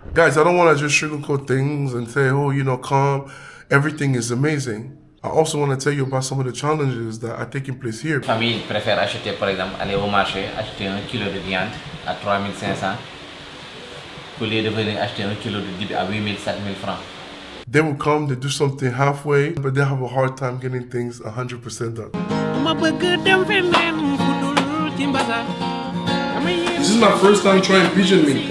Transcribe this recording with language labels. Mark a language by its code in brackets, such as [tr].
[en] Guys, I don't want to just sugarcoat things and say, oh, calm, everything is amazing. I also want to tell you about some of the challenges that are taking place here. [fr] La famille préfère acheter, par exemple, aller au marché, acheter 1 kilo de viande à 3500 au lieu de venir acheter 1 kilo de Dibi à 8000, 7000 francs. [en] They will come, they do something halfway, but they have a hard time getting things 100% done. This is my first time trying pigeon meat.